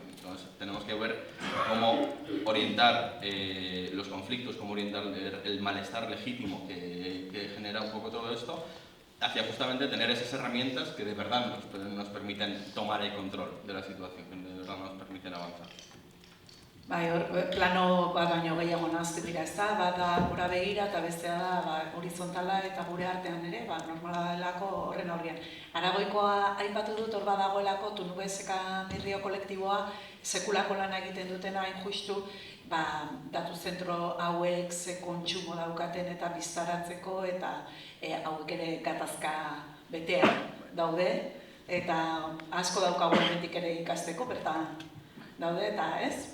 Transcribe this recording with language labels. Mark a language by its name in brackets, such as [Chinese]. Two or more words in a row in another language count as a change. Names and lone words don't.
[Spanish] Entonces tenemos que ver cómo orientar los conflictos, cómo orientar el malestar legítimo que genera un poco todo esto, hacia justamente tener esas herramientas que de verdad nos permiten tomar el control de la situación, que de verdad nos permiten avanzar. [Basque] Bai, plano bat baino gehiago nahazten dira, ezta? Bat da gora begira eta bestea da horizontala eta gure artean ere, normala delako horren aurrean. Aragoikoa aipatu dut hor badagoelako Tunubeseka Mirrio kolektiboa sekulako lana egiten dutena hain justu, datu zentro hauek ze kontsumo daukaten eta biztaratzeko eta hauek ere gatazka betea daude eta asko daukagu hemendik ere ikasteko, bertan daude eta ez?